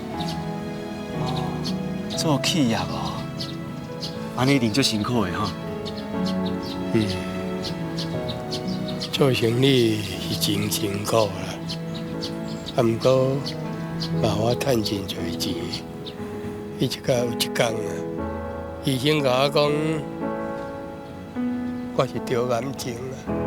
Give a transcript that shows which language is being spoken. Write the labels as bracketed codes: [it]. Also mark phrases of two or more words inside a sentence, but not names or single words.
[nan] 做企业哦，安尼一定足辛苦的吼。做生意是真辛苦啦，啊，毋过嘛我趁真侪钱。伊一天有一天啊，医生甲我讲，我是得癌症啊。